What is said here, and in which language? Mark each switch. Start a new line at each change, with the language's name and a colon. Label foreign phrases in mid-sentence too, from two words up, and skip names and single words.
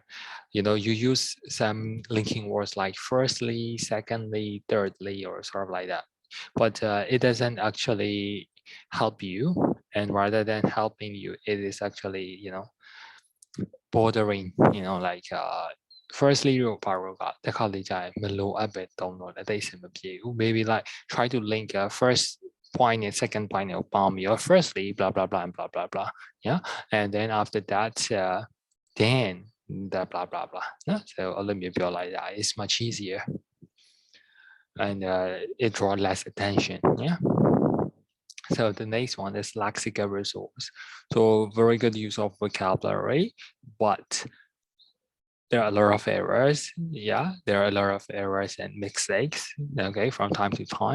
English: You use some linking words like firstly, secondly, thirdly, or sort of like that. But it doesn't actually help you. And rather than helping you, it is actually, bordering, like firstly
Burmese: လို့ပါတော့ကတစ်ခါလေကြာရင်မလိုအပ်ပဲတုံးတော့လည်းအသိအဆင်မပြေဘူး
English: maybe like try to link a first point and second point
Burmese: ကိုပေါင်းပြီးတော့
English: firstly blah blah blah and blah blah blah yeah and then after that then the blah blah blah yeah? So
Burmese: အဲ့လိုမျိုးပြောလိုက်တာ
English: is much easier and it draw less attention yeah so the next one is lexical resource so very good use of vocabulary but there are a lot of errors. Yeah, there are a lot of errors and mistakes, okay, from time to time.